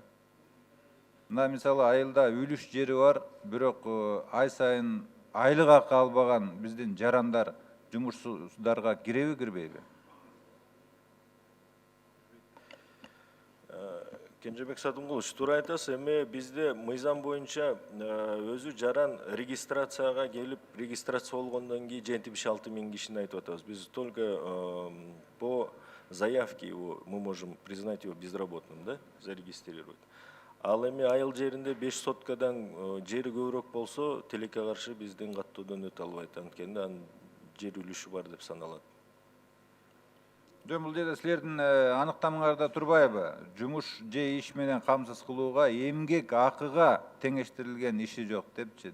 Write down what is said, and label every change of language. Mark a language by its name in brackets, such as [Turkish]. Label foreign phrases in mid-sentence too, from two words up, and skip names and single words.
[Kyrgyz] Мына мисалы айылда үлүш жери бар, бирок ай сайын айлык акы албаган биздин жарандар жумушсуздарга киреби, кирбейби? Кенжебек Сатымгулович, туура айтасыз. Эми бизде мыйзам боюнча өзү жаран регистрацияга келип, регистрация болгондон кийин 76 миң кишини айтып атабыз. [Russian] Biz только по заявке его мы можем признать его безработным, да, зарегистрировать. [Kyrgyz] Ал эми айыл жеринде 5 соткадан жери көбүрөөк болсо, тилекке каршы биздин каттоодон өтө албайт. Анткени анын жер үлүшү бар деп саналат. Жөн, бул жерде силердин аныктамаңарда турбайбы? Жумуш же иш менен камсыз кылууга эмгек акыга теңештирилген иши жок депчи.